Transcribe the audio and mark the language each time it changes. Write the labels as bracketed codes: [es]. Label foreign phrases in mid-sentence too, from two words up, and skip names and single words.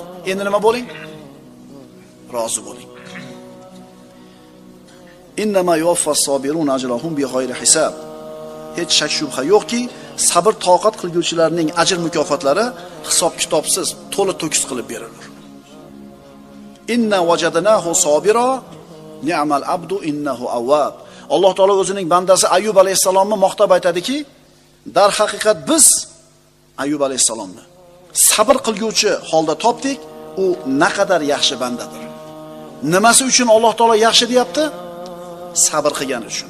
[uz] Endi nima bo'ling? Rozi bo'ling. [ar] إنما يوفى الصابرون أجرهم بغير حساب. [uz] Hech shak shubha yo'qki, sabr toqat qilguvchilarning ajr mukofotlari hisob-kitobsiz, to'la to'kis qilib beriladi. [ar] إنا وجدناه صابرا نعم العبد إنه أواب. [uz] Alloh taolo o'zining bandasi Ayyub alayhisalomni maqtab aytadiki, dar haqiqat biz Ayyub alayhisalomni sabr qilguvchi holda topdik, u naqadar yaxshi bandadir. Nimasi uchun Alloh taolo yaxshi deyapti? Sabr qilgani uchun.